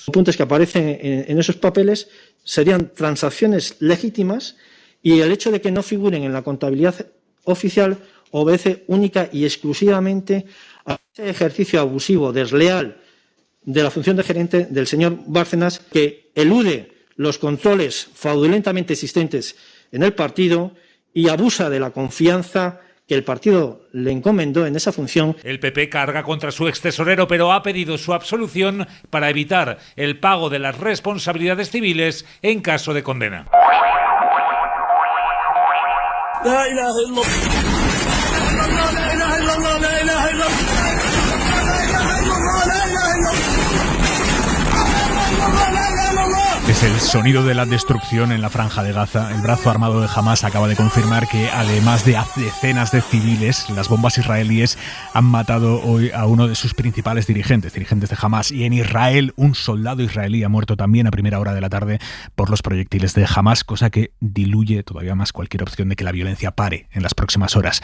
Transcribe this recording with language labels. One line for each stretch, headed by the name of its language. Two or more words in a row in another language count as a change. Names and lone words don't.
Spanish: Los puntos que aparecen en esos papeles serían transacciones legítimas y el hecho de que no figuren en la contabilidad oficial obedece única y exclusivamente a ese ejercicio abusivo, desleal de la función de gerente del señor Bárcenas, que elude los controles fraudulentamente existentes en el partido y abusa de la confianza que el partido le encomendó en esa función. El PP carga contra su extesorero, pero ha pedido su absolución para evitar el pago de las responsabilidades civiles en caso de condena.
Arabic: لا إله إلا الله لا إله إلا الله لا إله إلا الله لا إله إلا الله لا إله إلا الله.
Spanish: Es el sonido de la destrucción en la Franja de Gaza. El brazo armado de Hamás acaba de confirmar que, además de decenas de civiles, las bombas israelíes han matado hoy a uno de sus principales dirigentes de Hamás. Y en Israel, un soldado israelí ha muerto también a primera hora de la tarde por los proyectiles de Hamás, cosa que diluye todavía más cualquier opción de que la violencia pare en las próximas horas.